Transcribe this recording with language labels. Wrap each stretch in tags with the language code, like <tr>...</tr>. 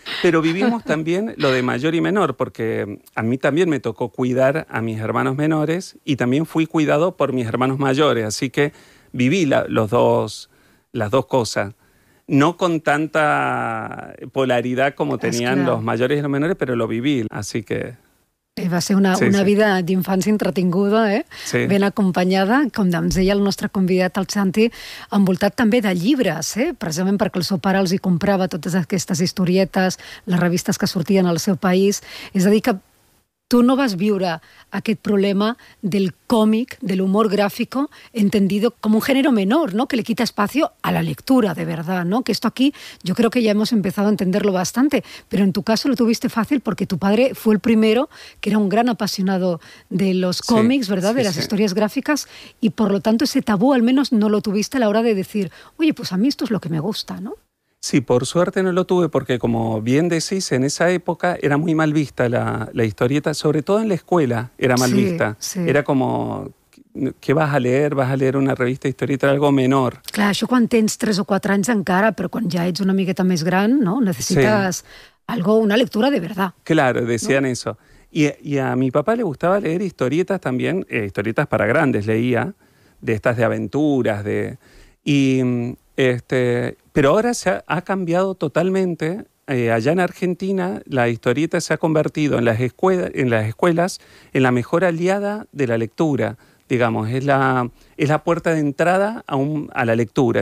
<es>Pero vivimos también lo de mayor y menor, porque a mí también me tocó cuidar a mis hermanos menores y también fui cuidado por mis hermanos mayores. Así que viví las dos cosas. No con tanta polaridad como tenían los mayores y los menores, pero lo viví, así que...</es> <ca>Va ser una vida d'infància entretinguda, Sí. Ben acompanyada, com ens deia el nostre convidat, el Santi, envoltat també de llibres, precisament perquè el seu pare els hi comprava totes aquestes historietes, les revistes que sortien al seu país. És a dir, que tu no vas viure aquest problema del còmic, de l'humor gràfic, entendido com un gènere menor, ¿no?,</ca> <es>que le quita espacio a la lectura, de verdad,</es> <ca>¿no?</ca> <es>Que esto aquí yo creo que ya hemos empezado a entenderlo bastante, pero en tu caso lo tuviste fácil porque tu padre fue el primero que era un gran apasionado de los cómics, sí, ¿verdad?, sí, de las historias gráficas, y por lo tanto ese tabú al menos no lo tuviste a la hora de decir, oye, pues a mí esto es lo que me gusta, ¿no? Sí, por suerte no lo tuve porque, como bien decís, en esa época era muy mal vista la historieta, sobre todo en la escuela era mal vista. Sí. Era como, ¿qué vas a leer? ¿Vas a leer una revista historieta? Algo menor.</es> <ca>Clar, això quan tens 3 o 4 anys encara, però quan ja ets una miqueta més gran, ¿no?, necessites, sí,</ca> <es>algo, una lectura de verdad. Claro, decían, ¿no?, eso. Y a mi papá le gustaba leer historietas también, historietas para grandes leía, de estas de aventuras, de... Pero ahora se ha cambiado totalmente. Allá en Argentina la historieta se ha convertido en las escuelas en la mejor aliada de la lectura, digamos, es la puerta de entrada a la lectura.</es>